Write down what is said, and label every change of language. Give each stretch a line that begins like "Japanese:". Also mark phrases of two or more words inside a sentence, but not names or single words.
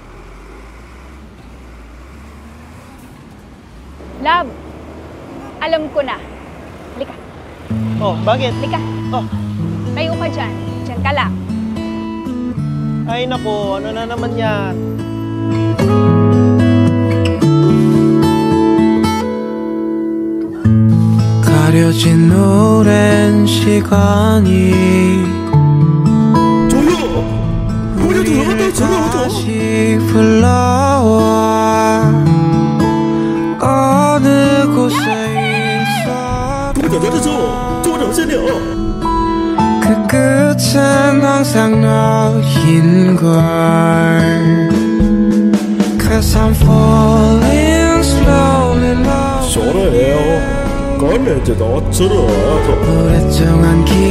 Filipino: Love, alam ko na. Halika. Oh, bakit? Halika. Oh, Tayo ka dyan. Dyan ka lang. ay nako, ano na naman yan?
Korean: 가려진 오랜 시간이 조용! 다시 불러와 어느 곳에 있어 그 끝은 항상 너인걸
English: Cause I'm falling slowly
Korean: 오랫동안